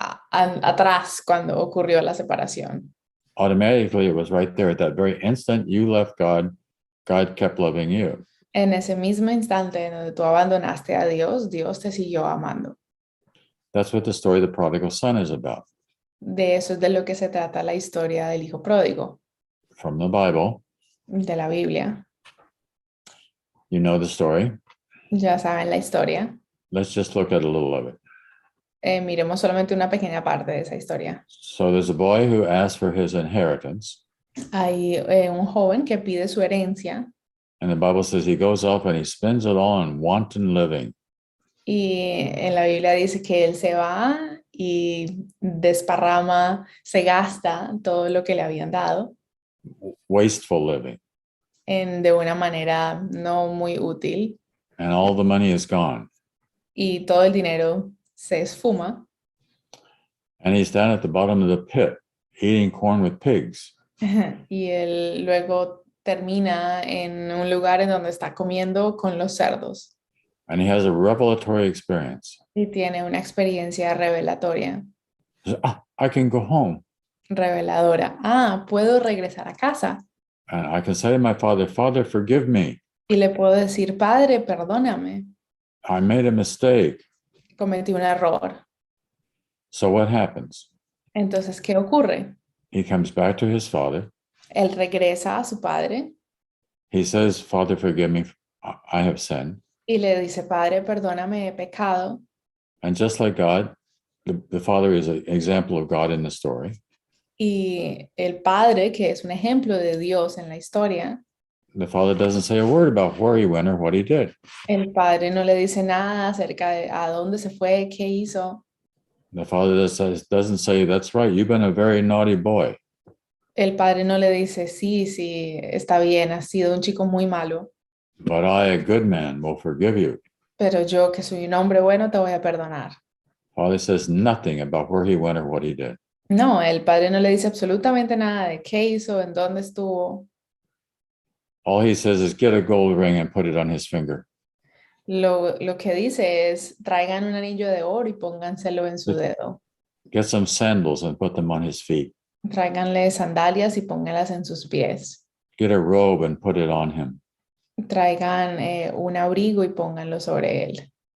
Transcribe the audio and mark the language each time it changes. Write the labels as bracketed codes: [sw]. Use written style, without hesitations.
[es] Atrás, cuando ocurrió la separación. [en] automatically it was right there at that very instant you left God, God kept loving you. [es] En ese mismo instante en donde tú abandonaste a Dios, Dios te siguió amando. [en] That's what the story of the prodigal son is about. [es] De eso es de lo que se trata la historia del hijo pródigo, [en] From the Bible, [es] de la Biblia. [en] you know the story. [es] Ya saben la historia. [en] Let's just look at a little of it. [es] Miremos solamente una pequeña parte de esa historia. [en] So there's a boy who asks for his inheritance. [es] Hay un joven que pide su herencia [en] And the Bible says he goes off and he spends it all on wanton living. [es] y en la Biblia dice que él se va y desparrama, se gasta todo lo que le habían dado [en] Wasteful living. [es] de una manera no muy útil [en] And all the money is gone. [es] y todo el dinero se esfuma. [en] And he's down at the bottom of the pit eating corn with pigs. [es] Y él luego termina en un lugar en donde está comiendo con los cerdos [en] And he has a revelatory experience. [es] y tiene una experiencia revelatoria, [en] He says, I can go home. [es] reveladora. Puedo regresar a casa [en] And I can say to my father, Father, forgive me. [es] y le puedo decir, Padre, perdóname, [en] I made a mistake. [es] cometí un error. [en] So what happens? [es] Entonces, ¿qué ocurre? [en] He comes back to his father. [es] Él regresa a su padre [en] He says, Father, forgive me. I have sinned. [es] y le dice, Padre, perdóname, he pecado. [en] And just like God, the father is an example of God in the story. [es] Y el padre, que es un ejemplo de Dios en la historia, [en] The father doesn't say a word about where he went or what he did. [es] el padre no le dice nada acerca de a dónde se fue, qué hizo. [en] The father doesn't say, that's right, you've been a very naughty boy. [es] El padre no le dice, sí, está bien, has sido un chico muy malo, [en] But I, a good man, will forgive you. [es] Pero yo, que soy un hombre bueno, te voy a perdonar. [en] Father says nothing about where he went or what he did. [es] No, el padre no le dice absolutamente nada de qué hizo, en dónde estuvo. [en] All he says is get a gold ring and put it on his finger. [es] Lo que dice es, traigan un anillo de oro y pónganselo en su dedo. [en] Get some sandals and put them on his feet. [es] Tráiganle sandalias y pónganlas en sus pies. [en] Get a robe and put it on him. [es] Traigan un abrigo y pónganlo sobre él.